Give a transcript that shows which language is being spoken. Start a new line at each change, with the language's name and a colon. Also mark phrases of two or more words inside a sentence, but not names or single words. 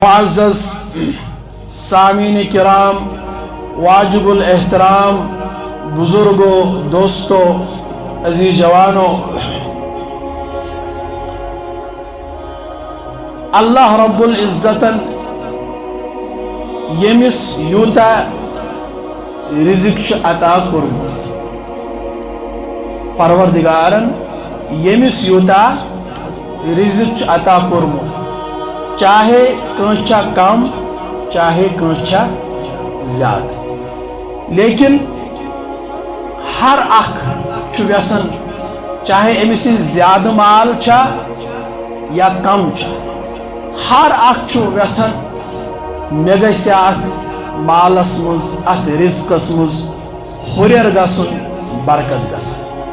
Urdu: معزز سامعین کرام، واجب الاحترام بزرگوں، دوستوں، عزیز جوانوں، اللہ رب العزت
Kashmiri: یمس یوتا رزق عطا کورمت، پروردگارن یمس یوتا رزق عطا کورمت، چاہے کانچا کم چاہے کانچا زیادہ، لیکن ہر اخ یسن چاہے امس زیادہ مال چھا یا کم چھا، ہر اخ یسن مے گژھِ اتھ مالس مز اتھ رزقس مز ہُریر گژھُن، برکت گژھٕنۍ۔